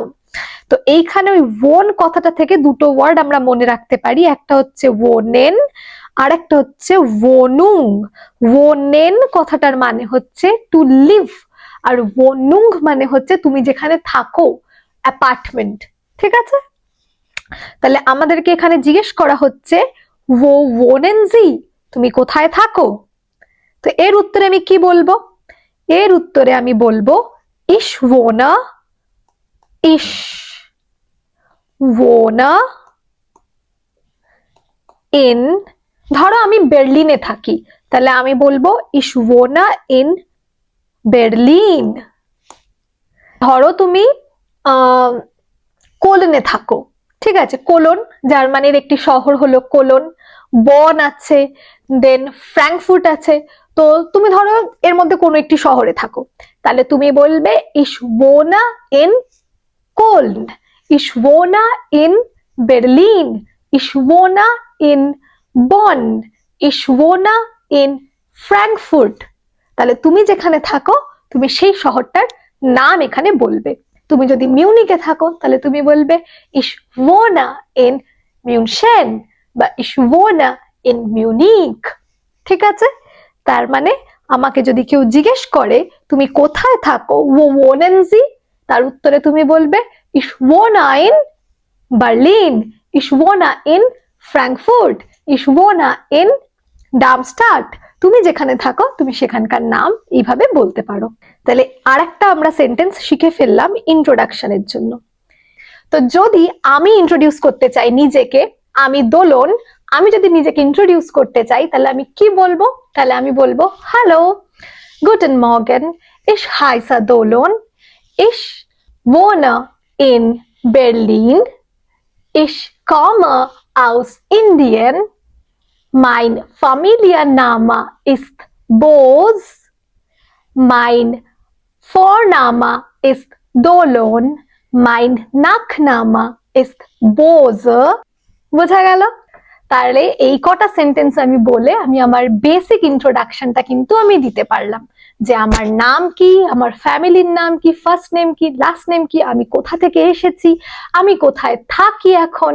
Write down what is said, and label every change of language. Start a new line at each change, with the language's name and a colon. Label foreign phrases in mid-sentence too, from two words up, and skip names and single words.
Bangla: তো এইখানে ওই ওন কথাটা থেকে দুটো ওয়ার্ড আমরা মনে রাখতে পারি, একটা হচ্ছে ওনেন আর একটা হচ্ছে ওনুং। ওনেন কথাটার মানে হচ্ছে
English: to live,
Bangla: আর ওনুং মানে হচ্ছে তুমি যেখানে থাকো, অ্যাপার্টমেন্ট, ঠিক আছে? তাহলে আমাদেরকে এখানে জিজ্ঞেস করা হচ্ছে
German: wo wohnen Sie,
Bangla: তুমি কোথায় থাকো? তো এর উত্তরে আমি কি বলবো? এর উত্তরে আমি বলবো
German: ich wohne, ich wohne in,
Bangla: ধরো আমি বার্লিনে থাকি, তাহলে আমি বলবো
German: ich wohne in Berlin।
Bangla: ধরো তুমি কোলনে থাকো, ঠিক আছে? কোলন জার্মানির একটি শহর হলো কোলন, বন আছে, দেন ফ্র্যাঙ্কফুর্ট আছে। তো তুমি ধরো এর মধ্যে কোনো একটি শহরে থাকো, তাহলে তুমি বলবে
German: ich wohne in Köln, ich wohne in Berlin, ich wohne in Bonn, ich wohne in Frankfurt।
Bangla: তাহলে তুমি যেখানে থাকো তুমি সেই শহরটার নাম এখানে বলবে। তুমি যদি মিউনিকে থাকো তাহলে তুমি বলবে
German: ich wohne in München
Bangla: বা
German: ich wohne in Munich,
Bangla: ঠিক আছে? তার মানে আমাকে যদি কেউ জিজ্ঞেস করে তুমি কোথায় থাকো,
German: wo wohnen Sie,
Bangla: তার উত্তরে তুমি বলবে
German: ich wohne in Berlin, ich wohne in Frankfurt, ich wohne in Darmstadt।
Bangla: তুমি যেখানে থাকো তুমি সেখানকার নাম এইভাবে বলতে পারো। তাহলে আরেকটা আমরা সেন্টেন্স শিখে ফেললাম ইন্ট্রোডাকশনের জন্য। তো যদি আমি ইন্ট্রোডিউস করতে চাই নিজেকে, আমি দোলন, আমি যদি নিজেকে ইন্ট্রোডিউস করতে চাই তাহলে আমি কি বলবো? তাহলে আমি বলবো হ্যালো,
German: Guten Morgen, ich heiße Dolon, ich wohne in Berlin, ich komme aus Indien, mein Familienname ist Bose, mein Vorname ist Dolon, mein Nachname ist Bose।
Bangla: বোঝা গেল? তাহলে এই কটা সেন্টেন্স আমি বলে আমি আমার
English: basic introduction
Bangla: কিন্তু আমি দিতে পারলাম, যে আমার নাম কি, আমার ফ্যামিলির নাম কি,
English: first name
Bangla: কি,
English: last name
Bangla: কি, আমি কোথা থেকে এসেছি, আমি কোথায় থাকি এখন।